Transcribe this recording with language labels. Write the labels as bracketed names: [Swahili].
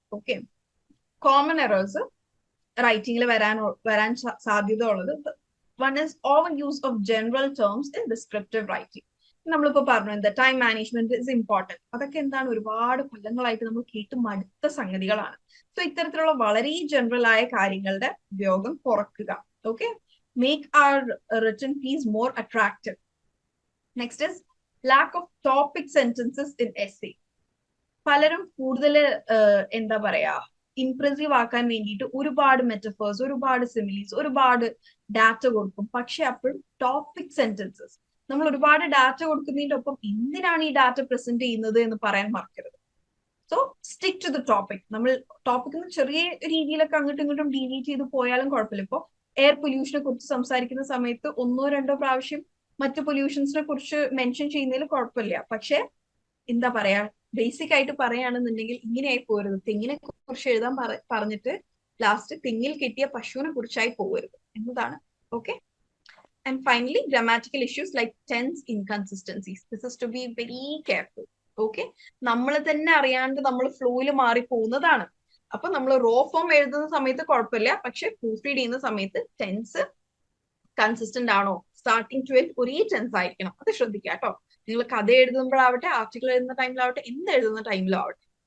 [English] okay, common errors [Malayalam] റൈറ്റിംഗിൽ വരാൻ സാധ്യത ഉള്ളത്, [English] One is over use of general terms in descriptive writing. [Malayalam] നമ്മളിപ്പോ പറഞ്ഞു എന്താ [English] Time management is important. [Malayalam] അതൊക്കെ എന്താണ് ഒരുപാട് കൊല്ലങ്ങളായിട്ട് നമ്മൾ കേട്ട് മടുത്ത സംഗതികളാണ്. സോ ഇത്തരത്തിലുള്ള വളരെ ജനറൽ ആയ കാര്യങ്ങളുടെ ഉപയോഗം കുറക്കുക. [English] Okay, make our written piece more attractive. Next is lack of topic sentences in essay. [Malayalam] പലരും കൂടുതൽ എന്താ പറയാ ഇംപ്രസീവ് ആക്കാൻ വേണ്ടിയിട്ട് ഒരുപാട് മെറ്റഫേഴ്സ്, ഒരുപാട് സിമിലീസ്, ഒരുപാട് ഡാറ്റ കൊടുക്കും. പക്ഷെ അപ്പോഴും ടോപ്പിക് സെന്റൻസസ്, നമ്മൾ ഒരുപാട് ഡാറ്റ കൊടുക്കുന്നതിന്റെ ഒപ്പം എന്തിനാണ് ഈ ഡാറ്റ പ്രസന്റ് ചെയ്യുന്നത് എന്ന് പറയാൻ മറക്കരുത്. [English] So stick to the topic. [Malayalam] നമ്മൾ ടോപ്പിക്കിന് ചെറിയ രീതിയിലൊക്കെ അങ്ങോട്ടും ഇങ്ങോട്ടും ഡീവിയേറ്റ് ചെയ്ത് പോയാലും കുഴപ്പമില്ല. ഇപ്പൊ എയർ പൊല്യൂഷനെ കുറിച്ച് സംസാരിക്കുന്ന സമയത്ത് 1-2 പ്രാവശ്യം മറ്റു പൊല്യൂഷൻസിനെ കുറിച്ച് മെൻഷൻ ചെയ്യുന്നതിൽ കുഴപ്പമില്ല. പക്ഷെ എന്താ പറയാ, ബേസിക് ആയിട്ട് പറയുകയാണെന്നുണ്ടെങ്കിൽ ഇങ്ങനെയായി പോരുത്. തെങ്ങിനെ കുറിച്ച് എഴുതാൻ പറഞ്ഞിട്ട് ലാസ്റ്റ് തെങ്ങിൽ കെട്ടിയ പശുവിനെ കുറിച്ചായി പോകരുത് എന്നതാണ്. Okay. [English] And finally, grammatical issues like tense inconsistencies. This is to be very careful. Okay. [Malayalam] നമ്മൾ തന്നെ അറിയാണ്ട് നമ്മൾ ഫ്ലോയിൽ മാറി പോകുന്നതാണ്. അപ്പൊ നമ്മൾ റോ ഫോം എഴുതുന്ന സമയത്ത് കുഴപ്പമില്ല. പക്ഷെ പ്രൂഫ് റീഡ് ചെയ്യുന്ന സമയത്ത് ടെൻസ് കൺസിസ്റ്റന്റ് ആണോ, സ്റ്റാർട്ടിങ് ടു എൻഡ് ഒരേ ടെൻസ് ആയിരിക്കണം. അത് ശ്രദ്ധിക്കുക കേട്ടോ. നിങ്ങൾ കഥ എഴുതുമ്പോഴാവട്ടെ, ആർട്ടിക്കിൾ എഴുതുന്ന ടൈമിലാവട്ടെ, എന്ത് എഴുതുന്ന ടൈമിലും ആവട്ടെ.